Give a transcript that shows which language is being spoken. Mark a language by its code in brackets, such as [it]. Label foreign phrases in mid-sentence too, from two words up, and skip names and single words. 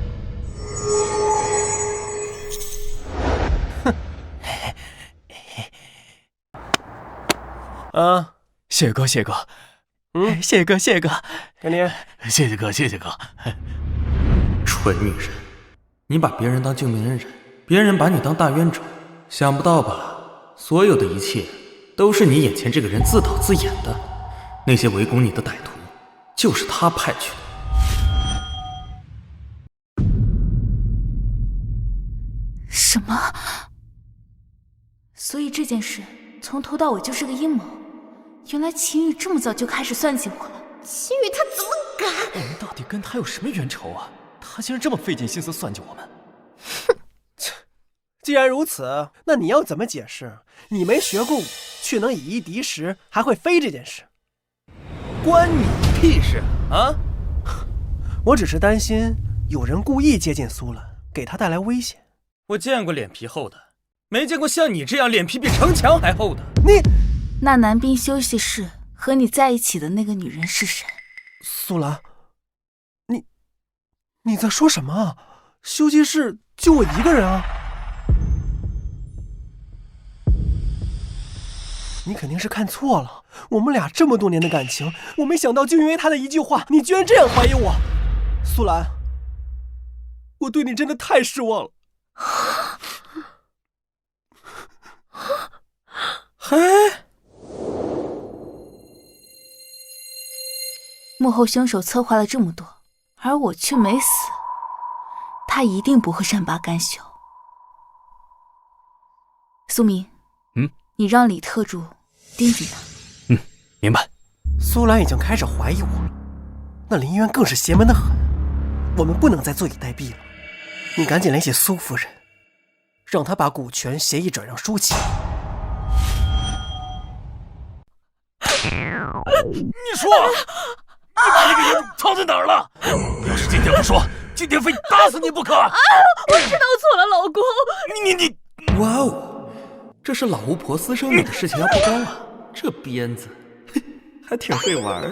[zh] 啊，謝哥，謝哥，謝哥，天天，謝謝哥，謝謝哥。蠢女人，你把別人當救命恩人，別人把你當大冤種，想不到吧？所有的一切都是你眼前這個人自導自演的，那些圍攻你的歹徒就是他派去的。什麼？所以這件事從頭到尾就是個陰謀。原來秦羽這麼早就開始算計我了。秦羽他怎麼敢？我們到底跟他有什麼冤仇啊？他竟然這麼費盡心思算計我們。哼，既然如此，那你要怎麼解釋你沒學過武卻能以一敵十還會飛這件事？關你屁事啊！我只是擔心有人故意接近蘇蘭，給他帶來危險。我見過臉皮厚的，沒見過像你這樣臉皮比城牆還厚的。那男兵休息室和你在一起的那個女人是誰？蘇蘭，你在說什麼啊？休息室就我一個人啊！你肯定是看錯了，我們倆這麼多年的感情，我沒想到就因為他的一句話，你居然這樣懷疑我。蘇蘭，我對你真的太失望了。嘿，幕後兇手策劃了這麼多，而我卻沒死，他一定不會善罷甘休。蘇明，你讓李特助盯緊他。明白。蘇蘭已經開始懷疑我了，那林淵更是邪門的很，我們不能再坐以待斃了。你趕緊聯繫蘇夫人，讓她把股權協議轉讓舒淇。你說，你把那個野種藏在哪兒了？要是今天不說，今天非打死你不可！我知道錯了，老公。你，哇哦，這是老巫婆私生女的事情要曝光了，這鞭子還挺會玩。